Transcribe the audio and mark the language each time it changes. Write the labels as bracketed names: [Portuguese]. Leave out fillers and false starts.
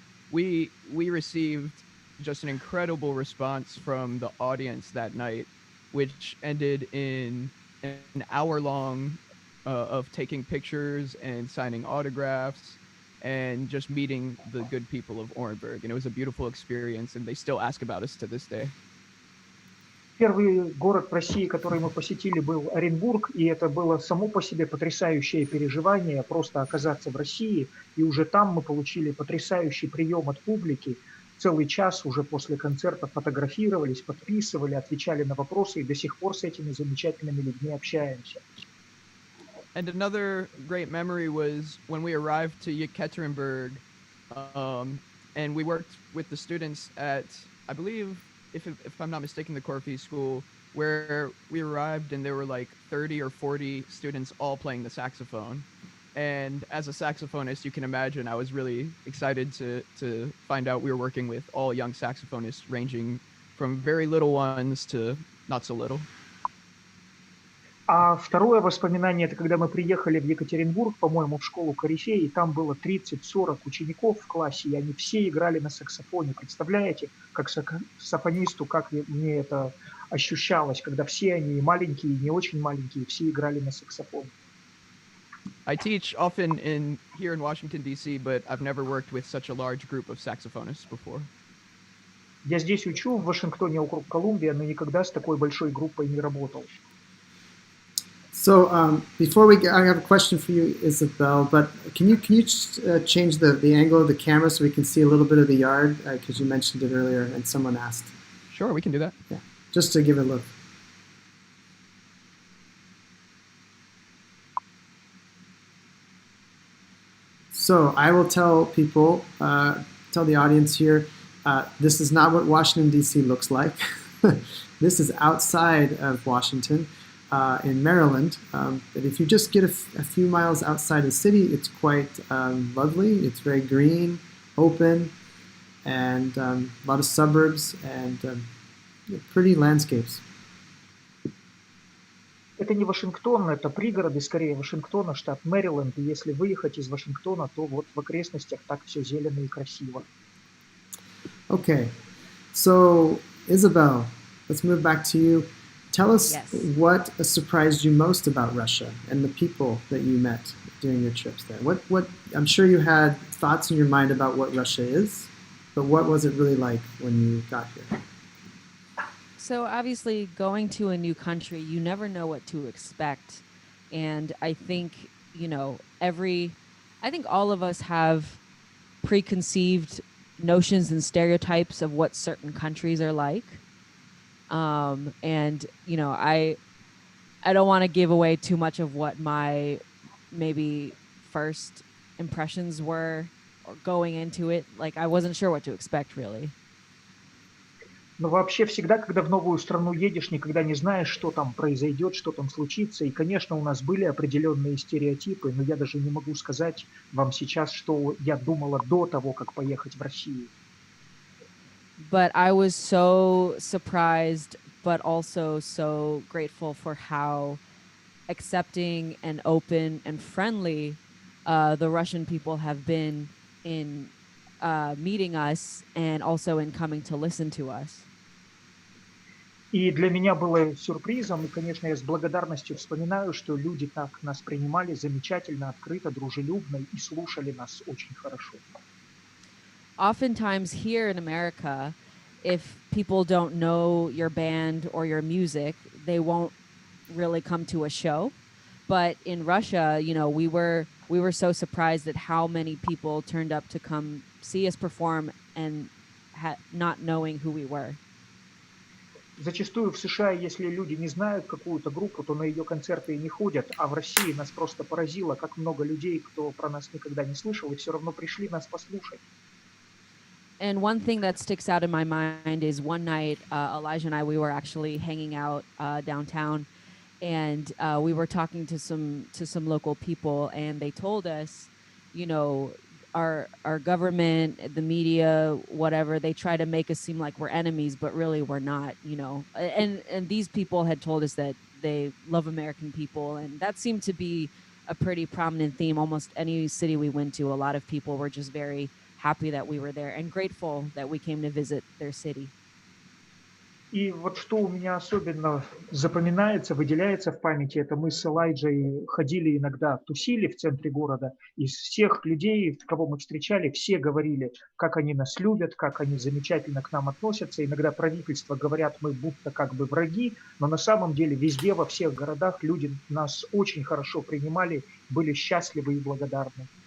[English] But we received just an incredible response from the audience that night, which ended in an hour-long of taking pictures and signing autographs and just meeting the good people of Orenburg. And it was a beautiful experience, and they still ask about us to this day. [Russian] Первый город в России, который мы посетили, был Оренбург, и это было само по себе потрясающее переживание, просто оказаться в России, и уже там мы получили потрясающий прием от публики. Целый час уже после концерта фотографировались, подписывали, отвечали на вопросы, и до сих пор с этими замечательными людьми общаемся. [English] And another great memory was when we arrived to Yekaterinburg, and we worked with the students at, I believe, if I'm not mistaken, the Corfee School, where we arrived and there were like 30 or 40 students all playing the saxophone. And as a saxophonist, you can imagine I was really excited to find out we were working with all young saxophonists ranging from very little ones to not so little. [Russian] А второе воспоминание, это когда мы приехали в Екатеринбург, по-моему, в школу Корифей, и там было 30-40 учеников в классе, и они все играли на саксофоне. Представляете, как саксофонисту, как мне это ощущалось, когда все они, маленькие, и не очень маленькие, все играли на саксофоне. [English] I teach often here in Washington, D.C., but I've never worked with such a large group of saxophonists before. [Russian] Я здесь учу, в Вашингтоне, округ Колумбия, но никогда с такой большой группой не работал. [English] So before I have a question for you, Isabelle, but can you change the angle of the camera so we can see a little bit of the yard, because you mentioned it earlier and someone asked. Sure, we can do that. Yeah, just to give it a look. So I will tell people, tell the audience here, this is not what Washington, D.C. looks like. This is outside of Washington. In Maryland, but if you just get a few miles outside the city, it's quite lovely. It's very green, open, and a lot of suburbs and pretty landscapes. [Russian] Это не Вашингтон, это пригороды, скорее, Вашингтона, штат Мэриленд. И если выехать из Вашингтона, то вот в окрестностях так все зелено и красиво. [English] Okay, so Isabelle, let's move back to you. Tell us what surprised you most about Russia and the people that you met during your trips there. What I'm sure you had thoughts in your mind about what Russia is, but what was it really like when you got here? So obviously going to a new country, you never know what to expect. And I think, I think all of us have preconceived notions and stereotypes of what certain countries are like. And I don't want to give away too much of what my maybe first impressions were or going into it. Like I wasn't sure what to expect really. [Russian] Но вообще всегда, когда в новую страну едешь, никогда не знаешь, что там произойдет, что там случится. И, конечно, у нас были определенные стереотипы, но я даже не могу сказать вам сейчас, что я думала до того, как поехать в Россию. [English] but I was so surprised, but also so grateful for how accepting and open and friendly the Russian people have been in meeting us and also in coming to listen to us. [Russian] И для меня было сюрпризом, и, конечно, я с благодарностью вспоминаю, что люди так нас принимали замечательно, открыто, дружелюбно и слушали нас очень хорошо. [English] Oftentimes here in America, if people don't know your band or your music, they won't really come to a show. But in Russia, we were so surprised at how many people turned up to come see us perform and not knowing who we were. [Russian] Зачастую в США, если люди не знают какую-то группу, то на ее концерты и не ходят, а в России нас просто поразило, как много людей, кто про нас никогда не слышал, и все равно пришли нас послушать. [English] And one thing that sticks out in my mind is one night, Elijah and I, we were actually hanging out downtown, and we were talking to some local people, and they told us, you know, our government, the media, whatever, they try to make us seem like we're enemies, but really we're not, and these people had told us that they love American people, and that seemed to be a pretty prominent theme. Almost any city we went to, a lot of people were just very happy that we were there and grateful that we came to visit their city. [Russian] И вот что у меня особенно запоминается, выделяется в памяти, это мы с Элайджей ходили иногда, тусили в центре города. Из всех людей, кого мы встречали, все говорили, как они нас любят, как они замечательно к нам относятся. Иногда правительства говорят, мы будто как бы враги, но на самом деле везде, во всех городах люди нас очень хорошо принимали, были счастливы и благодарны.